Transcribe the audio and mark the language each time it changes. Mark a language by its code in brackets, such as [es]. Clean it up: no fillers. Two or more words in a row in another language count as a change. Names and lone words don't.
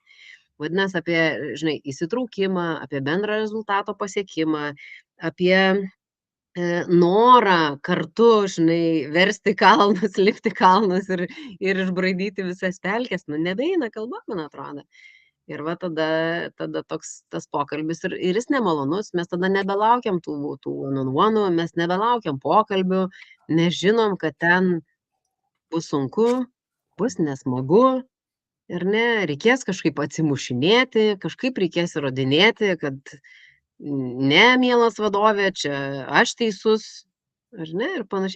[lt] Vadinasi, apie, žinai, įsitraukimą, apie bendrą rezultato pasiekimą, apie norą kartu, žinai, versti kalnus, lipti kalnus ir išbraidyti visas pelkes, nebeina kalba, man atrodo. Ir va tada toks tas pokalbis ir jis nemalonus, mes tada nebelaukiam tų one-on-one, mes nebelaukiam pokalbių, nežinom, kad ten bus sunku, bus nesmagu, ir ne, reikės kažkaip atsimušinėti, kažkaip reikės įrodinėti, kad ne, mielas vadovė, čia aš teisus, ar ne, ir panašiai.